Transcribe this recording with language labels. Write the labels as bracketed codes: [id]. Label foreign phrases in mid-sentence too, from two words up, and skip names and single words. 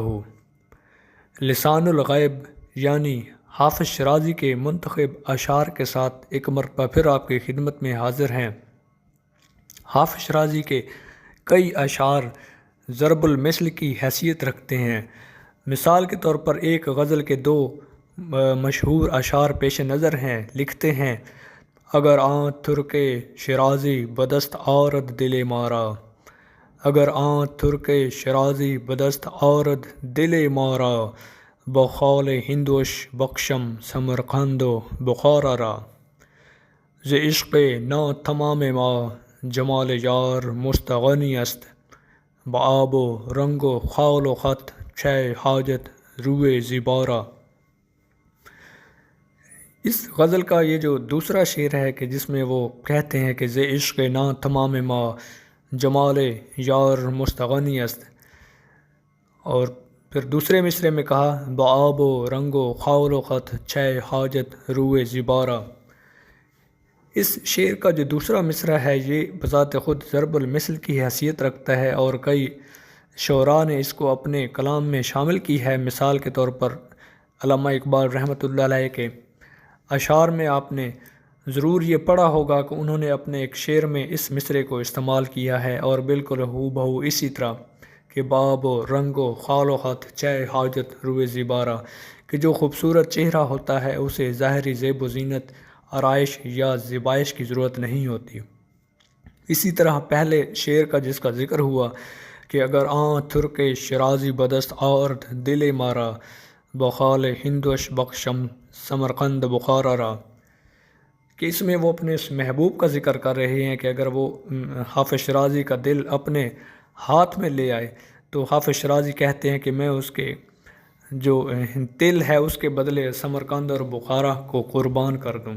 [ur] لسان الغیب یعنی حافظ شیرازی کے منتخب اشعار کے ساتھ ایک مرتبہ پھر آپ کی خدمت میں حاضر ہیں۔ حافظ شیرازی کے کئی اشعار ضرب المثل کی حیثیت رکھتے ہیں۔ مثال کے طور پر ایک غزل کے دو مشہور اشعار پیش نظر ہیں۔ لکھتے ہیں: [fa] اگر آن ترک شیرازی بدست آرد دل مارا، اگر آن ترک شیرازی بدست آرد دل مارا، بخال ہندوش بخشم سمرقند و بخارا را، ز عشق نا تمام ما جمال یار مستغنی است، بآب و رنگ و خال و خط چه حاجت روئے زیبارا۔ [ur] اس غزل کا یہ جو دوسرا شعر ہے کہ جس میں وہ کہتے ہیں کہ [fa] ز عشق نا تمام ما جمال یار مستغنی است، [ur] اور پھر دوسرے مصرعے میں کہا [fa] بآب و رنگ و خال و خط چھ حاجت روئے زیبارا۔ [ur] اس شعر کا جو دوسرا مصرعہ ہے یہ بذات خود ضرب المثل کی حیثیت رکھتا ہے، اور کئی شعراء نے اس کو اپنے کلام میں شامل کی ہے۔ مثال کے طور پر علامہ اقبال رحمۃ اللہ علیہ کے اشعار میں آپ نے ضرور یہ پڑھا ہوگا کہ انہوں نے اپنے ایک شعر میں اس مصرعے کو استعمال کیا ہے، اور بالکل ہو بہو اسی طرح کہ [fa] باب و رنگ و خال و خط چہ حاجت روئے زیبارا، [ur] کہ جو خوبصورت چہرہ ہوتا ہے اسے ظاہری زیب و زینت، آرائش یا زیبائش کی ضرورت نہیں ہوتی۔ اسی طرح پہلے شعر کا جس کا ذکر ہوا کہ [fa] اگر آن ترک شیرازی بدست آرد دل مارا، بخال ہندوش بخشم سمرقند بخارا را، [ur] کہ اس میں وہ اپنے اس محبوب کا ذکر کر رہے ہیں کہ اگر وہ حافظ شیرازی کا دل اپنے ہاتھ میں لے آئے تو حافظ شیرازی کہتے ہیں کہ میں اس کے جو دل ہے اس کے بدلے سمرقند اور بخارا کو قربان کر دوں۔